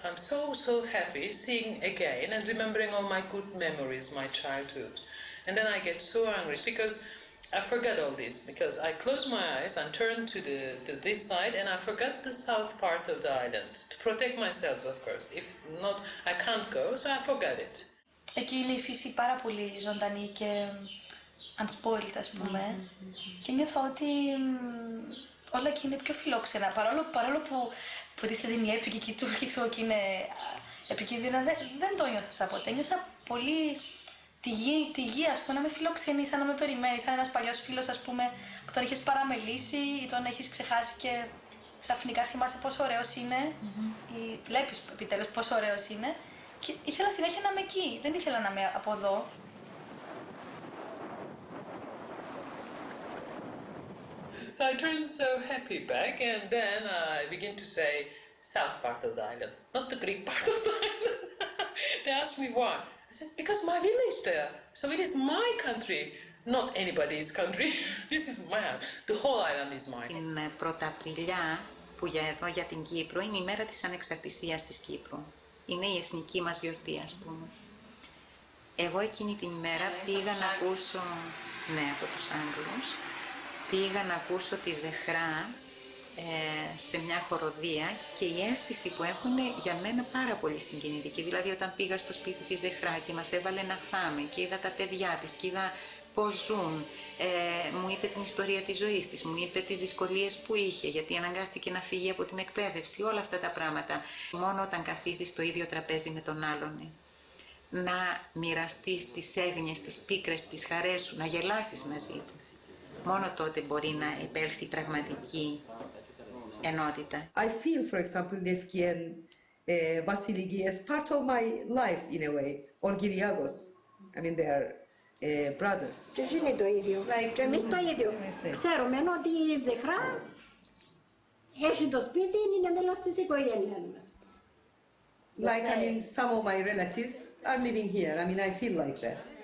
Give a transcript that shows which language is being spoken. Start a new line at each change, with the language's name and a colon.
English: I'm so happy seeing again and remembering all my good memories, my childhood. And then I get so angry because I forget all this. Because I close my eyes and turn to this side and I forget the south part of the island to protect myself, of course. If not, I can't go, so I forget it.
Greek: Εκεί είναι η φύση πάρα πολύ ζωντανή και unspoiled, ας πούμε, και νιώθω ότι όλα εκεί είναι πιο φιλόξενα, παρόλο που τίθεται μια επική Τούρκη και είναι επικίνδυνα, δεν το νιώθω ποτέ. Νιώσα πολύ τη γη, ας πούμε, να με φιλοξενεί, σαν να με περιμένει, σαν ένας παλιός φίλος, ας πούμε, που τον έχεις παραμελήσει ή τον έχεις ξεχάσει και ξαφνικά θυμάσαι πόσο ωραίος είναι ή βλέπεις επιτέλους πόσο ωραίος είναι και ήθελα συνέχεια να είμαι εκεί, δεν ήθελα να είμαι από εδώ.
English: So I turned so happy back, and then I begin to say south part of the island, not the Greek part of the island. They asked me why. I said, because my village there, so it is my country, not anybody's country. This is my house. The whole island is mine.
Greek: Την Πρωταπριλιά, που για την Κύπρο, είναι η μέρα της ανεξαρτησίας της Κύπρου. Είναι η εθνική μας γιορτή, ας πούμε. Εγώ εκείνη την ημέρα πήγα να ακούσω, ναι, από τους Άγγλους, πήγα να ακούσω τη Ζεχρά σε μια χοροδία και η αίσθηση που έχουν για μένα πάρα πολύ συγκινητική. Δηλαδή όταν πήγα στο σπίτι της Ζεχρά και μας έβαλε να φάμε και είδα τα παιδιά της και είδα πώς ζουν, μου είπε την ιστορία της ζωής της, μου είπε τις δυσκολίες που είχε γιατί αναγκάστηκε να φύγει από την εκπαίδευση, όλα αυτά τα πράγματα. Μόνο όταν καθίζεις στο ίδιο τραπέζι με τον άλλον, να μοιραστείς τις έγνοιες, τις πίκρες, τις χαρές σου, να γελάσεις μαζί του. Μόνο τότε μπορεί να επέλθει πραγματική ενότητα.
English: I feel, for example, Lefkian Vasiliki as part of my life in a way, or Gyriagos. I mean, they are brothers.
Greek: Και εσύ είναι το ίδιο. Και εμείς το ίδιο. Ξέρουμε ότι η Ζεχρά έχει το σπίτι, είναι μέλος της οικογένειας μας.
English: Like, I mean, some of my relatives are living here. I mean, I feel like that.